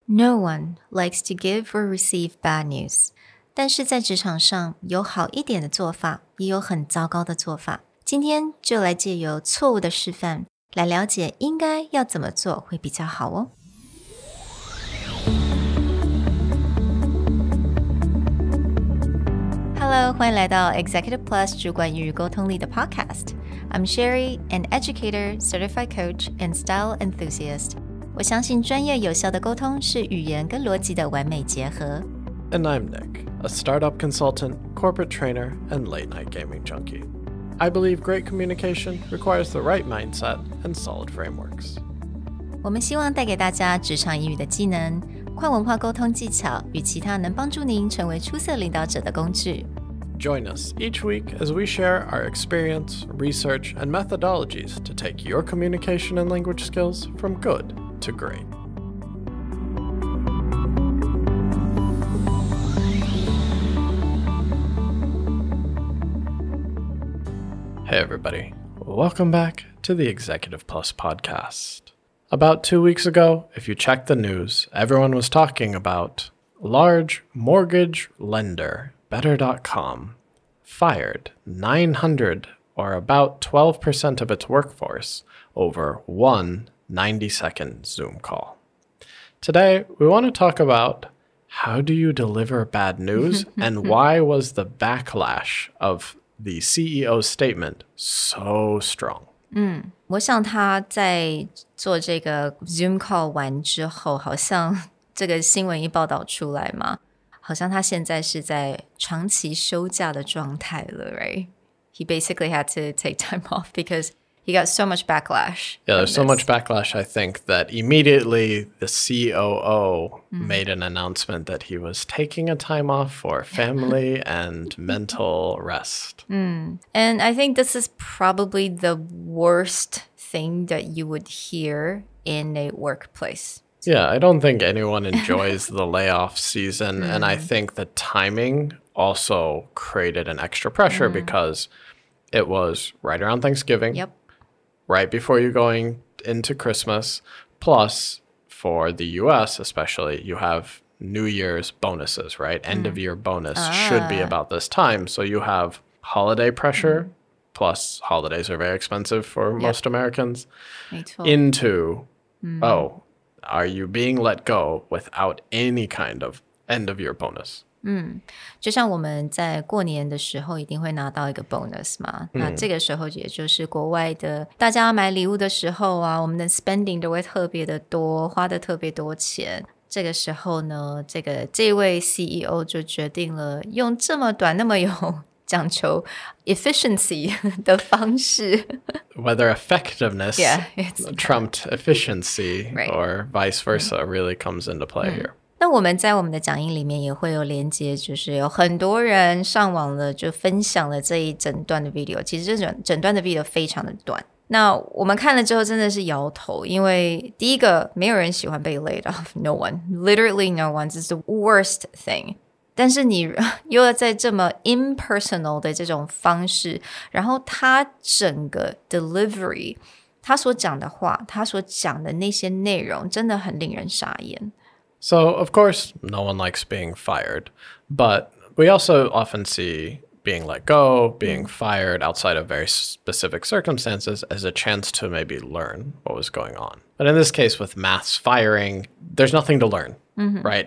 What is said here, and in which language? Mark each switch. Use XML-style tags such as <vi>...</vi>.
<en>No one likes to give or receive bad news.</en> <zh>但是在职场上，有好一点的做法，也有很糟糕的做法。今天就来借由错误的示范，来了解应该要怎么做会比较好哦。 Hello， 欢迎来到 Executive Plus 主管与沟通力的 Podcast。</zh> <en>I'm Sherry, an educator, certified coach, and style enthusiast.</en> <zh>我相信专业有效的沟通是语言跟逻辑的完美结合。</zh> <en>And I'm Nick, a startup consultant, corporate trainer, and late-night gaming junkie. I believe great communication requires the right mindset and solid frameworks.</en> <zh>我们希望带给大家职场英语的技能、跨文化沟通技巧与其他能帮助您成为出色领导者的工具。</zh> <en>Join us each week as we share our experience, research, and methodologies to take your communication and language skills from good to great. Hey everybody, welcome back to the Executive Plus podcast. About 2 weeks ago, if you checked the news, everyone was talking about large mortgage lender, Better.com, fired 900 or about 12% of its workforce over one 90-second Zoom call. Today, we want to talk about how do you deliver bad news and why was the backlash of the CEO's statement so strong?</en> <zh>我想他在做这个 Zoom call 完之后，好像这个新闻一报道出来嘛，好像他现在是在长期休假的状态了 right?</zh> <en>He basically had to take time off because he got so much backlash. Yeah, there's so much backlash, I think, that immediately the COO made an announcement that he was taking a time off for family and mental rest. And I think this is probably the worst thing that you would hear in a workplace. Yeah, I don't think anyone enjoys the layoff season. And I think the timing also created an extra pressure because it was right around Thanksgiving. Yep. Right before you're going into Christmas. Plus, for the US especially, you have New Year's bonuses, right? End of year bonus should be about this time. So you have holiday pressure, plus holidays are very expensive for most Americans,</en> <zh>没错。</zh> <en>into, are you being let go without any kind of end of year bonus?</en> <zh>就像我们在过年的时候一定会拿到一个 bonus 嘛，那这个时候也就是国外的大家买礼物的时候啊，我们的 spending 都会特别的多，花的特别多钱。这个时候呢，这位 CEO 就决定了用这么短那么有讲求 efficiency 的方式</zh> <en>Whether effectiveness trumped efficiency Right. or vice versa really comes into play here.</en> <zh>那我们在我们的讲义里面也会有连接，就是有很多人上网了就分享了这一整段的 video， 其实这整段的 video 非常的短，那我们看了之后真的是摇头，因为第一个没有人喜欢被 laid off,</zh> <en>no one, literally no one, this is the worst thing，</en> <zh>但是你又要在这么 impersonal 的这种方式，然后他整个 delivery 他所讲的话，他所讲的那些内容真的很令人傻眼。</zh> <en>So, of course, no one likes being fired, but we also often see being let go, being fired outside of very specific circumstances as a chance to maybe learn what was going on. But in this case, with mass firing, there's nothing to learn, right?</en>